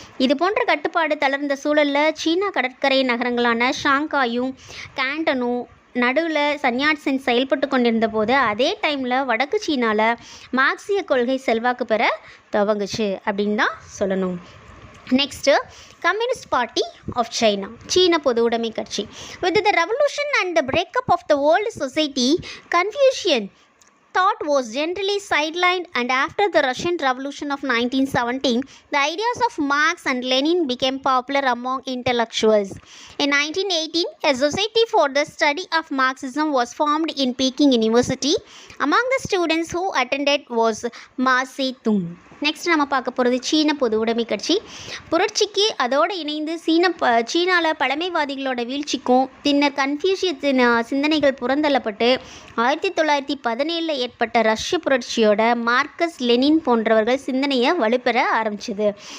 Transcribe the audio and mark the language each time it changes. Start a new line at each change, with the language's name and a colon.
Tamil: இது போன்ற கட்டுப்பாடு தளர்ந்த சூழலில் சீனா கடற்கரை நகரங்களான ஷாங்காயும் கேண்டனும் நடுவில் சன் யாட் சென் செயல்பட்டு கொண்டிருந்த போது அதே டைமில் வடக்கு சீனாவில் மார்க்சிய கொள்கை செல்வாக்கு பெற துவங்குச்சு அப்படின்னு தான் சொல்லணும்.
English: next communist party of China,
Tamil: சீன பொது உடைமை கட்சி.
English: With the revolution and the breakup of the world society, Confucian thought was generally sidelined, and after the Russian Revolution of 1917, the ideas of Marx and Lenin became popular among intellectuals. In 1918, a society for the study of Marxism was formed in Peking University. Among the students who attended was Mao Zedong.
Tamil: Next நம்ம பார்க்க போகிறது சீன பொது உடைமை கட்சி. புரட்சிக்கு அதோடு இணைந்து சீனாவில் பழமைவாதிகளோட வீழ்ச்சிக்கும் பின்னர் கன்ஃபியூஷியத்தின் சிந்தனைகள் புறந்தள்ளப்பட்டு 1917 ஏற்பட்ட ரஷ்ய புரட்சியோட மார்க்கஸ் லெனின் போன்றவர்கள் சிந்தனையை வலுப்பெற ஆரம்பிச்சது.